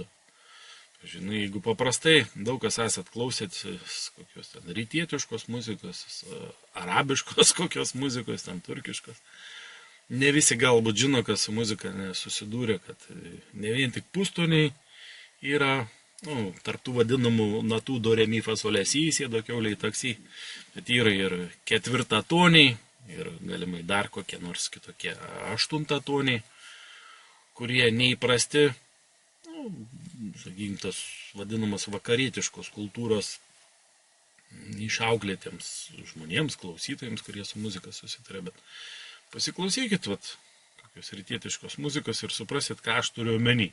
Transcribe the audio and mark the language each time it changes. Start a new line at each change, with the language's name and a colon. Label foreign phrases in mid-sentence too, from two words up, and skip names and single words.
Lithuanian: Žinai, jeigu paprastai daug kas esat klausėt kokios ten rytietiškos muzikos, arabiškos kokios muzikos, ten turkiškos, ne visi galbūt žino, kas su muzika nesusidūrė, kad ne vien tik pustoniai yra tarp tų vadinamų natų do re mi fa sol la si, sėdo kiauliai taksi, bet yra ir ketvirtatoniai, ir galimai dar kokie nors kitokie aštuntatoniai, kurie neįprasti, sakykime, tas vadinamas vakarietiškos kultūros išauklėtiems žmonėms, klausytojams, kurie su muzika susitarė, bet pasiklausykit, kokios rytietiškos muzikos ir suprasit, ką aš turiu omeny.